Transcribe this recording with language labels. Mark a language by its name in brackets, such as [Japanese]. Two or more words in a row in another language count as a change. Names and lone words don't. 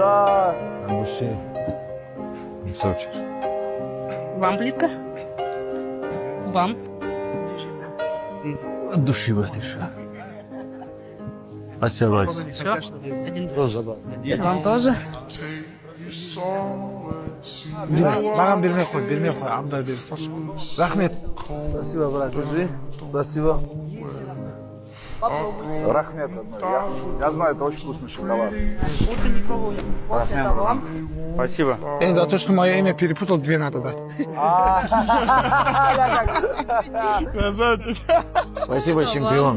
[Russian] да. От души. Сочи. Вам плитка? Вам? От души Васиша. Спасибо, Вася. Все? Один. Тоже. Вам тоже? [Kazakh] Маған бермей қой, анда бер салшы. Рахмет. [Russian] Спасибо, брат. Держи. Спасибо. [Kazakh] Рахмет. [Russian] Я знаю, это очень вкусный шоколад. Лучше не пробуем. Вот это вам. Спасибо. За то, что мое имя перепутал, 2 надо дать. Спасибо, чемпион.